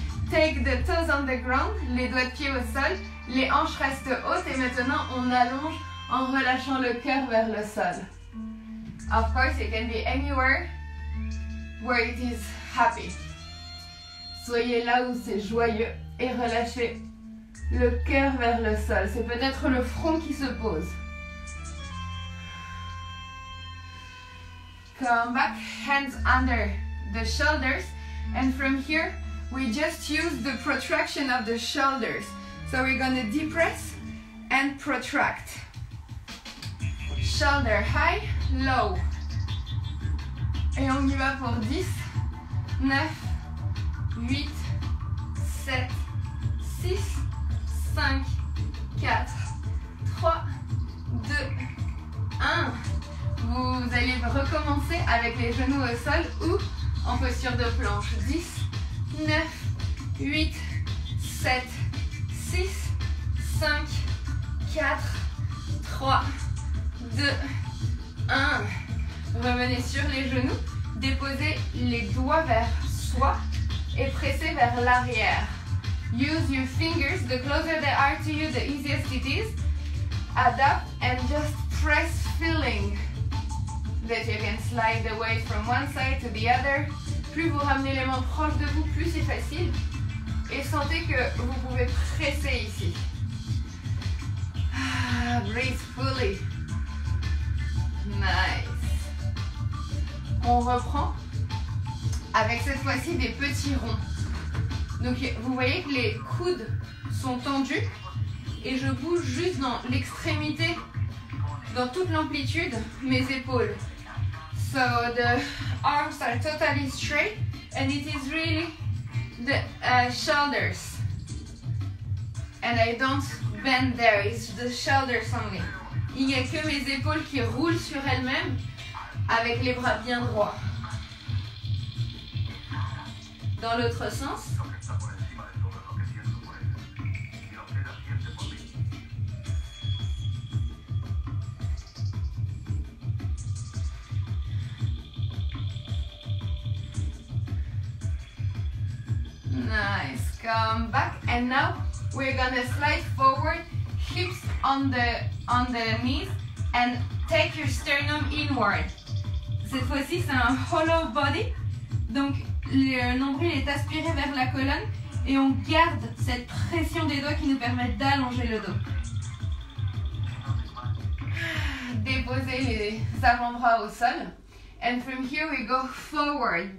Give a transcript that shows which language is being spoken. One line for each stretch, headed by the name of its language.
English: Take the toes on the ground,
French: les doigts de pied au sol, les hanches restent hautes et maintenant on allonge en relâchant le cœur vers le sol.
English: Of course, it can be anywhere where it is happy.
French: Soyez là où c'est joyeux et relâchez le cœur vers le sol. C'est peut-être le front qui se pose.
English: Come back, hands under the shoulders, and from here we just use the protraction of the shoulders. So we're going to depress and protract. Shoulder high, low.
French: Et on y va pour 10, 9, 8, 7, 6, 5, 4, 3, 2, 1. Vous allez recommencer avec les genoux au sol ou en posture de planche. 10, 9, 8, 7, 6, 5, 4, 3, 2, 1. Revenez sur les genoux, déposez les doigts vers soi et pressez vers l'arrière.
English: Use your fingers, the closer they are to you, the easiest it is. Adapt and just press, feeling that you can slide the weight from one side to the other.
French: Plus vous ramenez les mains proches de vous, plus c'est facile. Et sentez que vous pouvez presser ici.
English: Breathe fully. Nice.
French: On reprend avec cette fois-ci des petits ronds. Donc vous voyez que les coudes sont tendus et je bouge juste dans l'extrémité, dans toute l'amplitude, mes épaules.
English: So the arms are totally straight and it is really the shoulders. And I don't bend there, it's the shoulders only.
French: Il n'y a que mes épaules qui roulent sur elles-mêmes avec les bras bien droits. Dans l'autre sens.
English: Nice, come back and now we're gonna slide forward, hips on the knees and take your sternum inward.
French: Cette fois-ci c'est un hollow body, donc le nombril est aspiré vers la colonne et on garde cette pression des doigts qui nous permet d'allonger le dos. Déposez les avant-bras au sol
English: and from here we go forward.